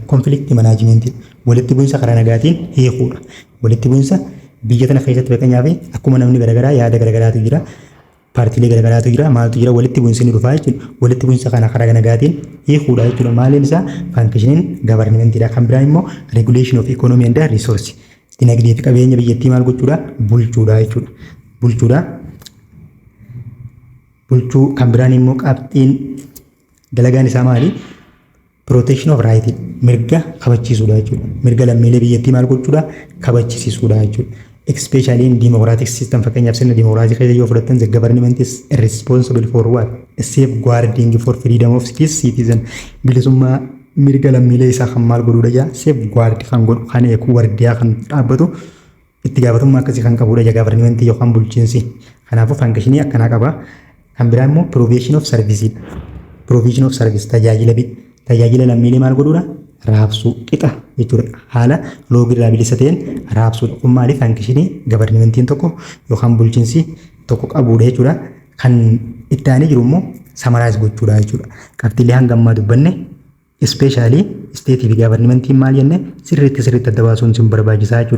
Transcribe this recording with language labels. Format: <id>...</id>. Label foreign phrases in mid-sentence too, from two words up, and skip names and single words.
<en>Conflict management</en> <om>walitti bu'insa karaa nagaatiin hiikuudha. Walitti bu'insa biyya tana keessatti fakkeenyaaf akkuma namni garaagaraa yaada garaagaraatu jira. Paartiilee garaagaraatu jira. Maaltu jira? Walitti bu'insi ni dhufaa jechuudha. Walitti bu'insa kana karaa nagaatiin hiikuudha jechuudha. Maaliin isaa</om> <en>functioning governmentidha.</en> <om>Kan biraan immoo</om> <en>regulation of economy and resource.</en> <om>Dinagdee fi qabeenya biyyattii maal gochuudha? Bulchuudha jechuudha. Bulchuu kan biraan immoo qabxiin dalagaan isaa maali?</om> <en>Protection of right</en> <om>mirga kabachiisuudha jechuudha. Mirga lammiilee biyyattii maal gochuudha? Kabachiisuudha jechuudha.</om> <en>Especially in democratic system</en> <om>fakkeenyaaf sirna demokiraasii keessa yoo fudhattan</om> <en>the government is responsible for what? Safeguarding for freedom of citizen.</en> <om>Bilisummaa mirga lammiilee isaa kan maal godhuudha jaa? Safeguard kan godhu kan eegu wardiyaa kan dhaabbatu itti gaafatamummaa akkasii kan qabuudha jaa government yookaan bulchiinsi. Kanaafuu functionii akkanaa qaba. Kan biraa immoo</om> <en>provision of service. Provision of service</en> <om>tajaajila lammiilee maal godhuudha? Raabsuu qixa jechuudha. Haala loogirraa bilisa ta'een raabsuudha. Kun maaliif functionii gavarnimentiin tokko yookaan bulchiinsi tokko qabuudha jechuudha. Kan itti aanee jiru immoo summarize gochuudha jechuudha. Qabxiilee hanga ammaa dubbanne especially state fi gavarnimentiin maal jenne sirriitti adda baasuun isin barbaachisaa jechuudha.</om>